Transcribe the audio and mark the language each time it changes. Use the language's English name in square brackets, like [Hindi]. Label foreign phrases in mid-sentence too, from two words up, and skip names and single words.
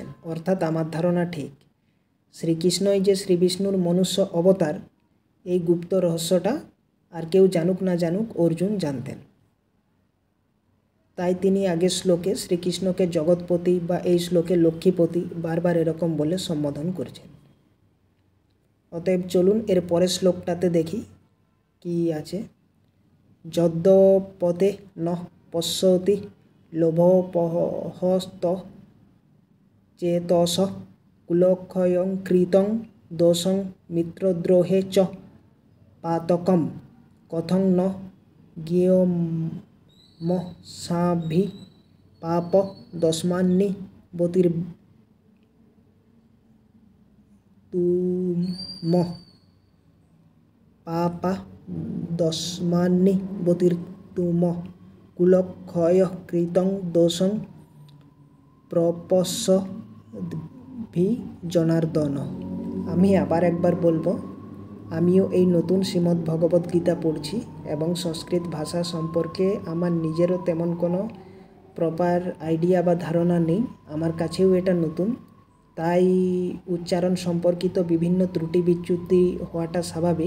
[Bangla] অর্থাৎ আমার ধারণা ঠিক, শ্রীকৃষ্ণই যে শ্রীবিষ্ণুর মনুষ্য অবতার এই গুপ্ত রহস্যটা আর কেউ জানুক না জানুক অর্জুন জানতেন। তাই তিনি আগের শ্লোকে শ্রীকৃষ্ণকে জগৎপতি বা এই শ্লোকে লক্ষ্মীপতি বারবার এরকম বলে সম্বোধন করছেন। অতএব চলুন এর পরের শ্লোকটাতে দেখি কি আছে। [Sanskrit] যদ্যপতে নঃ পশ্যতি লোভোপহস্ত চেতস কুলক্ষয়ং কৃতং দোষং মিত্রদ্রোহে চ পাতকম কথং ন জ্ঞেয়মসাভি পাপ দস্মান্নি বতির্তুম পাপা দস্মান্নি বতির্তুম কুলক্ষয় কৃতং দোষং প্রপশ্যদ্ভি জনার্দন। [Bangla] আমি আবার একবার বলবো, আমিও এই নতুন শ্রীমদ্ ভগবদ্ গীতা পড়ছি এবং সংস্কৃত ভাষা সম্পর্কে আমার নিজেরও তেমন কোনো [English] proper idea [Bangla] বা ধারণা নেই, আমার কাছেও এটা নতুন, তাই উচ্চারণ সম্পর্কিত বিভিন্ন ত্রুটি বিচ্যুতি হওয়াটা স্বাভাবিক।